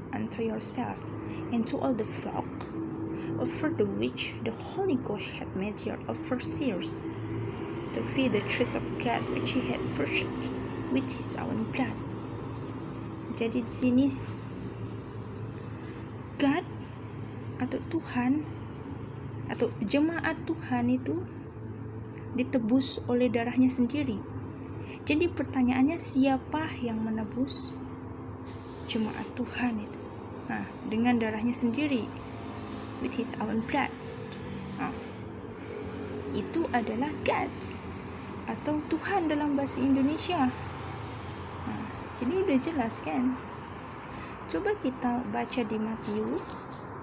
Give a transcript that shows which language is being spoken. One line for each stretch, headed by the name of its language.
English: unto yourself, and to all the flock, over the which the Holy Ghost hath made your overseers, to feed the church of God which he had purchased with his own blood.
Indonesian: Jadi di sini God atau Tuhan atau jemaat Tuhan itu ditebus oleh darahnya sendiri. Jadi pertanyaannya, siapa yang menebus jemaat Tuhan itu? Dengan darahnya sendiri,
English: with his own blood.
Indonesian: Itu adalah God atau Tuhan dalam bahasa Indonesia. Jadi udah jelas kan? Coba kita baca di Matius.